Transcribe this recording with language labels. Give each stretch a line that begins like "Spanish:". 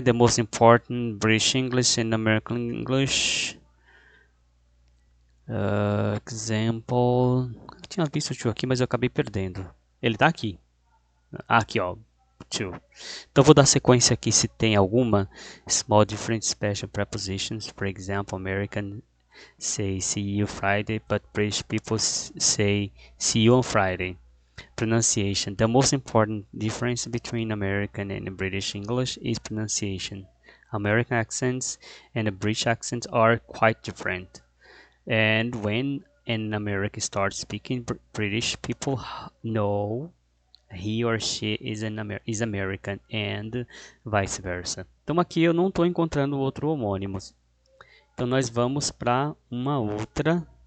English: The most important British English and American English. Example.
Portuguese: Eu tinha visto o to aqui, mas eu acabei perdendo. Ele tá aqui. Aqui, ó. To. Então vou dar sequência aqui se tem alguma.
English: Small different special prepositions. For example, American say see you Friday, but British people say see you on Friday. Pronunciation. The most important difference between American and British English is pronunciation. American accents and British accents are quite different. And when an American starts speaking British, people know he or she is American and vice versa.
Portuguese: Então aqui eu não estou encontrando outro homônimo. Então nós vamos para uma outra.